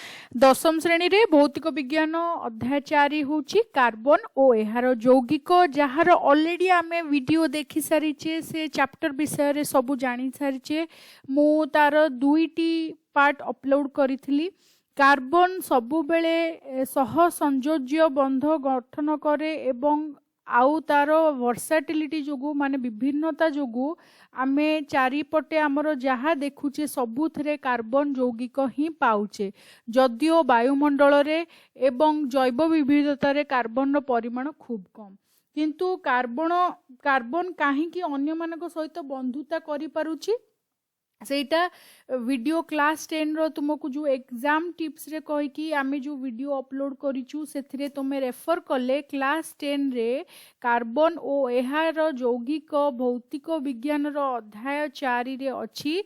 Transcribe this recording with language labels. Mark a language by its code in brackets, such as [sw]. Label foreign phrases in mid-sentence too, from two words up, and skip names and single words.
[or] ଦଶମ ଶ୍ରେଣୀ ରେ ଭୌତିକ ବିଜ୍ଞାନ ଅଧ୍ୟାୟ 4 ହେଉଛି କାର୍ବନ ଓ ଏହାର ଯୌଗିକ ଯାହାର ଅଲରେଡି ଆମେ ଭିଡିଓ ଦେଖି ସାରିଛେ ସେ ଚାପ୍ଟର ବିଷୟ ରେ ସବୁ ଜାଣି ସାରିଛେ। ମୁ ତାର ଦୁଇଟି ପାର୍ଟ ଅପଲୋଡ କରିଥିଲି। କାର୍ବନ ସବୁ ବେଳେ ସହ ସଂଯୋଜ୍ୟ ବନ୍ଧ ଗଠନ କରେ ଏବଂ ଆଉ ତାର ଭର୍ସାଟିଲିଟି ଯୋଗୁ ମାନେ ବିଭିନ୍ନତା ଯୋଗୁ ଆମେ ଚାରିପଟେ ଆମର ଯାହାଁ ଦେଖୁଛେ ସବୁଥିରେ କାର୍ବନ ଯୌଗିକ ହିଁ ପାଉଛେ। ଯଦିଓ ବାୟୁମଣ୍ଡଳ ରେ ଏବଂ ଜୈବ ବିବିଧତା ରେ କାର୍ବନ ର ପରିମାଣ ଖୁବ କମ, କିନ୍ତୁ କାର୍ବନ କାହିଁକି ଅନ୍ୟ ମାନଙ୍କ ସହିତ ବନ୍ଧୁତା କରି ପାରୁଛି ସେଟା [en] video class 10 [or] ର ତୁମକୁ ଯୋ [en] exam tips [or] ରେ କହି କି ଆମେ ଯୋ ଭିଡିଓ ଅପଲୋଡ କରିଛୁ ସେଥିରେ ତୁମେ ରେଫର କଲେ କ୍ଲାସ 10 ରେ କାର୍ବନ ଓ ଏହାର ଯୌଗିକ ଭୌତିକ ବିଜ୍ଞାନ ର ଅଧ୍ୟାୟ 4 ରେ ଅଛି।